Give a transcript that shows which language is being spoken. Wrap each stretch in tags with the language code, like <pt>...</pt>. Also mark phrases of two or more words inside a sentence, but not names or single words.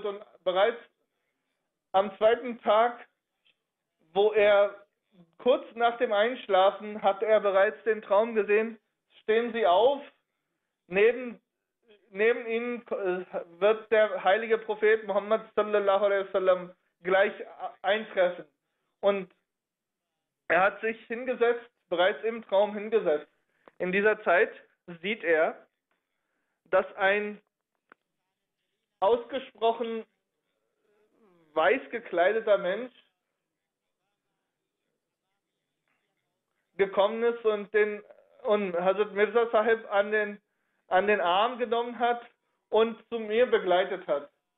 <de>Und bereits am zweiten Tag, wo er kurz nach dem Einschlafen, hat er bereits den Traum gesehen, stehen Sie auf, neben ihnen wird der heilige Prophet Muhammad</de> <ar>صلى الله عليه وسلم</ar> <de>gleich eintreffen. Und er hat sich hingesetzt, bereits im Traum hingesetzt. In dieser Zeit sieht er, dass ein ausgesprochen weiß gekleideter Mensch gekommen ist und Hazrat Mirza Sahib an den Arm genommen hat und zu mir begleitet hat.</de>